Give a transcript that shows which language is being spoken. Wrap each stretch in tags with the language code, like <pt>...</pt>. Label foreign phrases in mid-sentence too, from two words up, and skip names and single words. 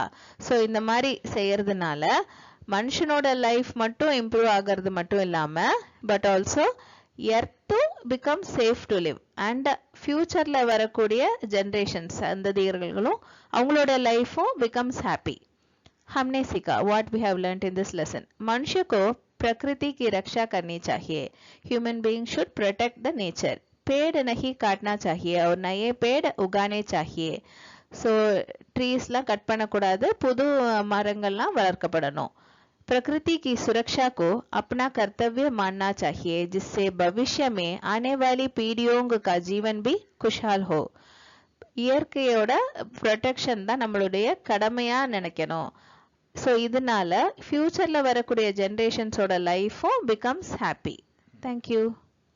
<ta>ஸோ இந்த மாதிரி செய்யறதுனால மனுஷனோட லைஃப் மட்டும் இம்ப்ரூவ் ஆகிறது மட்டும் இல்லாம</ta> <en>but also earth become safe to live and</en> <ta>ஃபியூச்சர்ல வரக்கூடிய ஜெனரேஷன்ஸ் சந்ததியர்களும் அவங்களோட லைஃபும்</ta> <en>becomes happy.</en> <hi>हमने सीखा</hi> <en>what we have learned in this lesson.</en> <hi>मनुष्य को प्रकृति की रक्षा करनी चाहिए.</hi> <en>Human being should protect the nature.</en> <hi>पेड़ नहीं काटना चाहिए और नए पेड़ उगाने चाहिए.</hi> <ta>ஸோ ட்ரீஸ்லாம் கட் பண்ணக்கூடாது, புது மரங்கள்லாம் வளர்க்கப்படணும்.</ta> <hi>प्रकृति की सुरक्षा को अपना कर्तव्य मानना चाहिए जिससे भविष्य में आने वाली पीढ़ियों का जीवन भी खुशहाल हो.</hi> <ta>இயற்கையோட ப்ரொடெக்ஷன் தான் நம்மளுடைய கடமையா நினைக்கணும். ஸோ இதனால ஃபியூச்சர்ல வரக்கூடிய ஜெனரேஷன்ஸோட லைஃபும்</ta> <en>becomes happy.</en> <ta>தேங்க்யூ.</ta>